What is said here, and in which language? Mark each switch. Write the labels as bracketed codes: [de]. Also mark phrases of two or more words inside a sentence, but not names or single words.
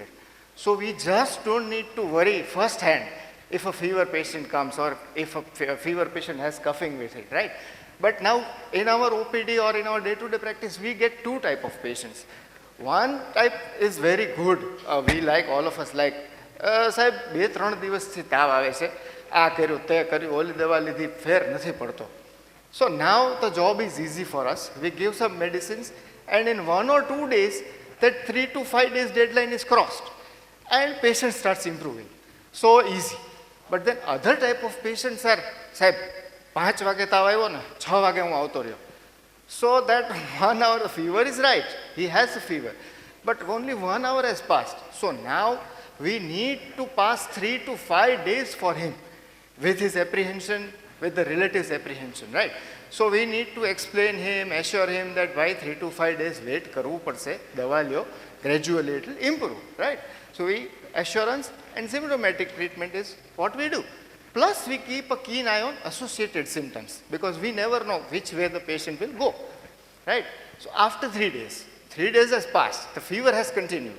[en] So we just don't need to worry firsthand if a fever patient comes or if a fever patient has coughing with it, right? But now in our OPD or in our day-to-day practice, we get two type of patients. One type is very good. We like, all of us like, [gu] સાહેબ 2-3 દિવસથી તાવ આવે છે, આ કર્યું તે કર્યું, ઓલી દવા લીધી, ફેર નથી પડતો. [en] So now the job is easy for us. We give some medicines and in 1 or 2 days, that 3 to 5 days deadline is crossed and patient starts improving. So easy. But then other type of patients are, [gu] સાહેબ 5 વાગે તાવ આવ્યો ને, 6 વાગે હું આવતો રહ્યો. [en] So that 1 hour the fever is right. He has a fever. But only 1 hour has passed. So now we need to pass 3 to 5 days for him with his apprehension, with the relatives' apprehension, right? So we need to explain him, assure him that by 3 to 5 days wait [gu] કરવું પડશે, દવા લ્યો, [en] gradually it will improve, right? So assurance and symptomatic treatment is what we do. Plus we keep a keen eye on associated symptoms because we never know which way the patient will go, right? So after 3 days, 3 days has passed, the fever has continued.